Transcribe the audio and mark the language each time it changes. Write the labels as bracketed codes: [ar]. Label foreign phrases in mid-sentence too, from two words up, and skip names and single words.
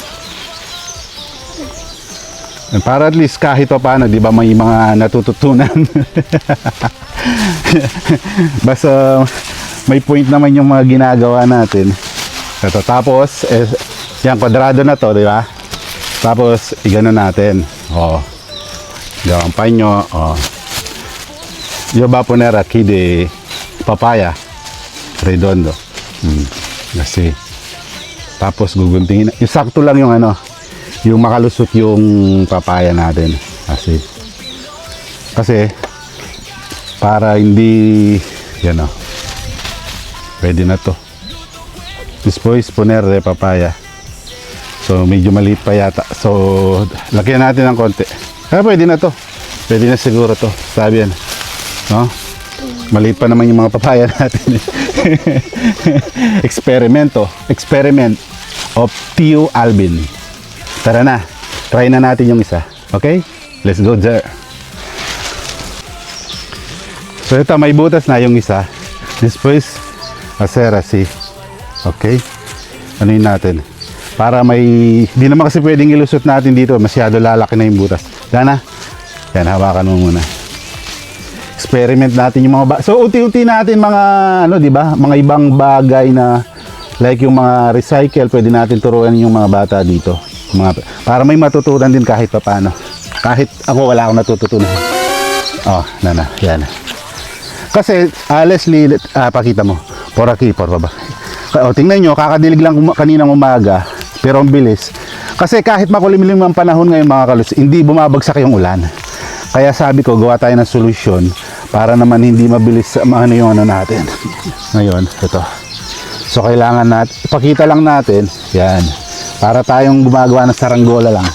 [tl] And para [en] at least [tl] kahit pa paano, di ba may mga natututunan. Basta may point naman yung mga ginagawa natin. Ito, tapos, yan, kwadrado na to, di ba? Tapos, igano natin. Oh, gawang panyo, oh. [es] Yo va a poner aquí de papaya redondo. [tl] Kasi tapos guguntingin. Yung sakto lang yung ano, yung makalusot yung papaya natin. Kasi para hindi yan o. Pwede na to. [es] Después poner de papaya. [tl] So medyo maliit pa yata. So lagyan natin ng konti. Pwede na to. Pwede na siguro to. Sabi yan. No? Maliit pa naman yung mga papaya natin. [en] Experiment of Tio Alvin. [tl] Tara na, try na natin yung isa. [en] Okay? Let's go there. [tl] So ito, may butas na yung isa. [es] Después, hacer así. [tl] Okay? Ano yun natin? Para may, di naman kasi pwedeng ilusot natin dito. Masyado lalaki na yung butas. Dana, yan, hawakan mo muna. Experiment natin yung mga so unti-unti natin mga ano, di ba? Mga ibang bagay na like yung mga recycle, pwede natin turuan yung mga bata dito. Para may matutunan din kahit papaano. Kahit ako wala akong natututunan. Oh, yan. Kasi Leslie, pakita mo. [es] Por aquí, por baba. [tl] O, tingnan nyo, kakadilig lang kaninang umaga, pero ang bilis. Kasi kahit makulimlim ang panahon ngayon mga kaluts, hindi bumabagsak yung ulan. Kaya sabi ko, gawa tayo ng solusyon para naman hindi mabilis ano yung ano natin. Ngayon, ito. So, kailangan natin, ipakita lang natin, yan, para tayong gumagawa ng saranggola lang.